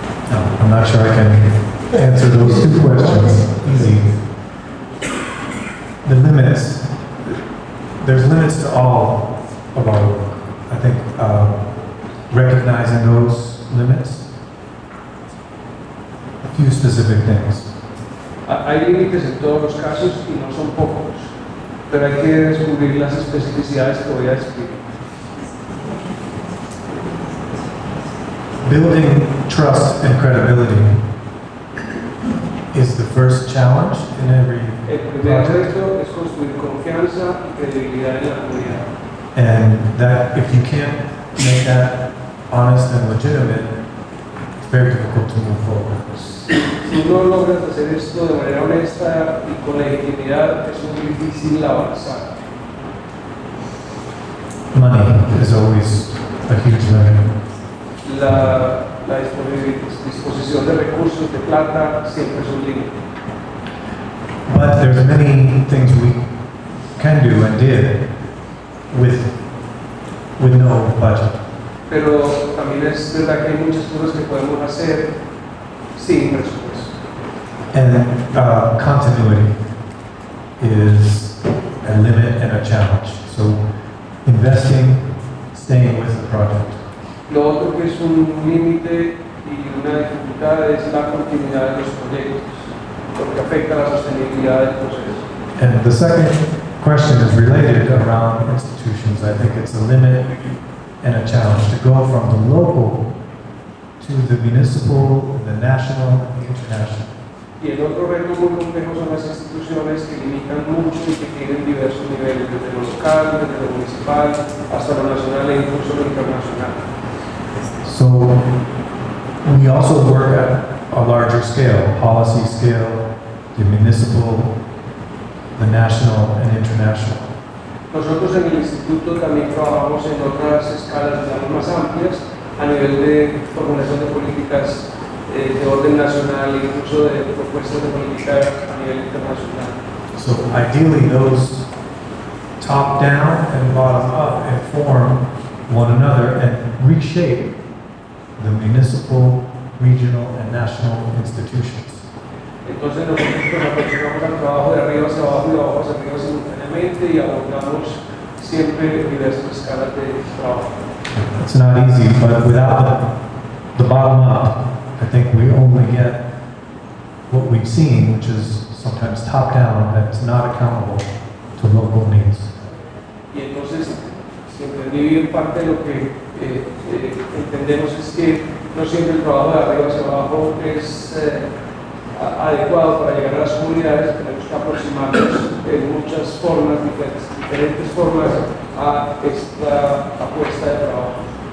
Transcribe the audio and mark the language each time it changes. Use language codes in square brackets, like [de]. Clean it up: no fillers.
[en] No, I'm not sure I can answer those two questions easy. The limits, there's limits to all of our work. I think recognizing those limits, a few specific things. [es] Hay límites en todos los casos y no son pocos, pero hay que descubrir las especificidades que voy a describir. [en] Building trust and credibility is the first challenge in every [es] El primer [en] project. [es] reto es construir confianza y credibilidad en la comunidad. [en] And that if you can't make that honest and legitimate, it's very difficult to move forward. [es] Si no logras hacer esto de manera honesta y con legitimidad, es muy difícil avanzar. [en] Money is always a huge limit. [es] La disposición de recursos, de plata, siempre es un límite. [en] But there's many things we can do and did with no budget. [es] Pero también es verdad que hay muchas cosas que podemos hacer sin presupuesto. [en] And continuity is a limit and a challenge. So investing, staying with the project. [es] Lo otro que es un límite y una dificultad es la continuidad de los proyectos, porque afecta la sostenibilidad del proceso. [en] And the second question is related around institutions. I think it's a limit and a challenge to go from the local to the municipal, the national, and the international. [es] Y el otro reto muy complejo son las instituciones que limitan mucho y que tienen diversos niveles, desde lo local, desde lo municipal, hasta lo nacional e incluso lo internacional. [en] So we also work at a larger scale, policy scale, the municipal, the national, and international. [es] Nosotros en el instituto también trabajamos en otras escalas, digamos, más amplias, a nivel de formulación de políticas de orden nacional e incluso de propuestas de política a nivel internacional. [en] So ideally, those top down and bottom up inform one another and reshape the municipal, regional, and national institutions. [es] Entonces nosotros nos aproximamos al trabajo de arriba hacia abajo y de abajo hacia arriba simultáneamente y abordamos siempre diversas escalas de trabajo. [en] It's not easy, but without the bottom up, I think we only get what we've seen, which is sometimes top down, that's not accountable to local needs. [es] Y entonces, si entendí bien, parte de lo que entendemos es que no siempre el trabajo de arriba hacia abajo es adecuado para llegar a las comunidades. Tenemos que aproximarnos en muchas formas, diferentes formas a esta apuesta de trabajo.